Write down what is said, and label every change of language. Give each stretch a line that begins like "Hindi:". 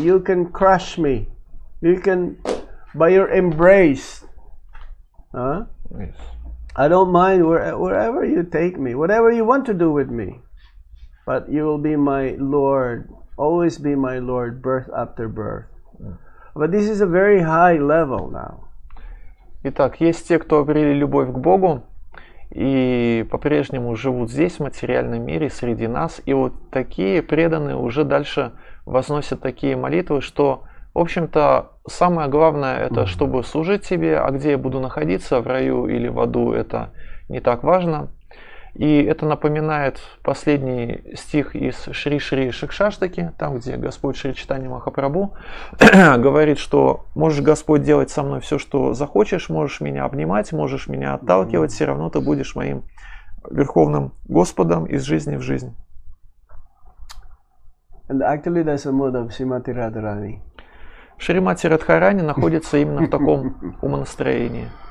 English: You can crush me. You can, by your embrace. Yes. I don't mind wherever you take me, whatever you want to do with me. But you will be my Lord, always be my Lord, birth after birth. But this is a very high level now.
Russian: Итак, есть те, кто обрели любовь к Богу и по-прежнему живут здесь, в материальном мире, среди нас. И вот такие преданные уже дальше возносят такие молитвы, что, в общем-то, самое главное, это чтобы служить тебе, а где я буду находиться, в раю или в аду, это не так важно. И это напоминает последний стих из Шри-Шри Шикшаштаки, там, где Господь Шри Чайтанья Махапрабху говорит, что можешь, Господь, делать со мной все, что захочешь, можешь меня обнимать, можешь меня отталкивать, все равно ты будешь моим Верховным Господом из жизни в жизнь.
English: And actually there's a mode of Srimati Radharani.
Russian: Шримати Радхарани находится именно в таком умонастроении.